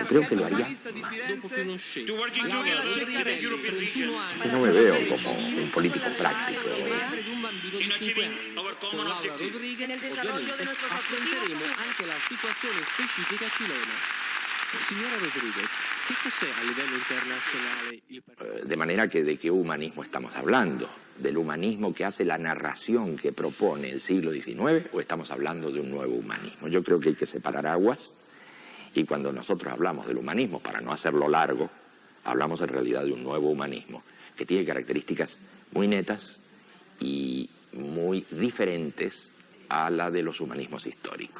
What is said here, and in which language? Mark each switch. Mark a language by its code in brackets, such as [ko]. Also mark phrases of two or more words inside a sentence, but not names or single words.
[es] Creo que lo haría mal. Que no me veo como un político práctico. En el desarrollo de nuestros objetivos. [it] Signora Rodríguez, ¿qué cos'è a livello internazionale il partito? [es] De manera que, ¿de qué humanismo estamos hablando? ¿Del humanismo que hace la narración que propone el siglo XIX o estamos hablando de un nuevo humanismo? Yo creo que hay que separar aguas y cuando nosotros hablamos del humanismo, para no hacerlo largo, hablamos en realidad de un nuevo humanismo que tiene características muy netas y muy diferentes a la de los humanismos históricos.